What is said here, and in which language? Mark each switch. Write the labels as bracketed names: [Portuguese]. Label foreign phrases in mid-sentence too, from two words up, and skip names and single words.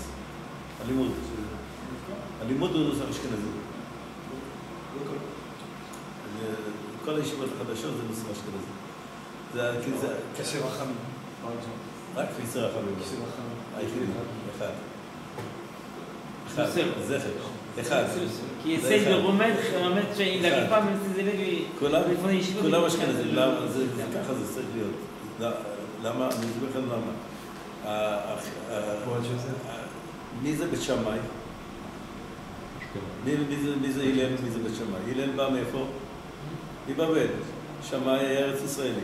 [Hebrew] הלימוד. הלימוד הוא נוסח אשכנזי. כל הישיבות החדשות זה נוסח אשכנזי. כסר רחמים. רק כסר רחמים. היחידי. אחד. זכר. אחד. [French] qui essaye de remettre, il n'arrive pas, même ses élèves, [Hebrew] כולם אשכנזים. ככה זה צריך להיות. למה? אני אסביר לכם למה. מי זה בית שמאי? מי זה הלל? מי זה בית שמאי? הלל בא מאיפה? מבבל. שמאי היה ארץ ישראלי.